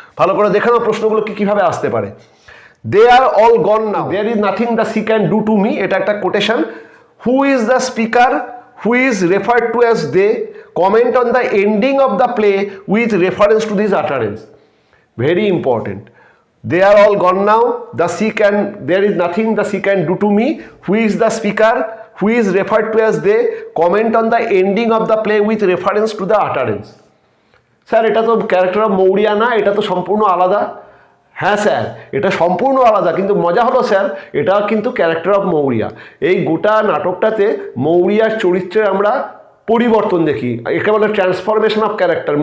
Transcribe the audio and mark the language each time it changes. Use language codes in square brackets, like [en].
[bn] ভালো করে দেখে নাও প্রশ্নগুলো কীভাবে আসতে পারে। [en] They are all gone now, there is nothing the sea can do to me. [bn] এটা একটা quotation. [en] Who is the speaker who is referred to as they? Comment on the ending of the play with reference to this utterance. very important. They are all gone now. There is nothing the sea can do to me. Who is the speaker? Who is referred to as they? Comment on the ending of the play with reference to the utterance. [bn] Sir এটা তো character of Maurya না, এটা তো সম্পূর্ণ আলাদা। হ্যাঁ sir, এটা সম্পূর্ণ আলাদা, কিন্তু মজা হলো স্যার এটা কিন্তু ক্যারেক্টার অফ মৌরিয়া। এই গোটা নাটকটাতে মৌরিয়ার চরিত্রে আমরা পরিবর্তন দেখি, একে বলে ট্রান্সফরমেশন অফ ক্যারেক্টার।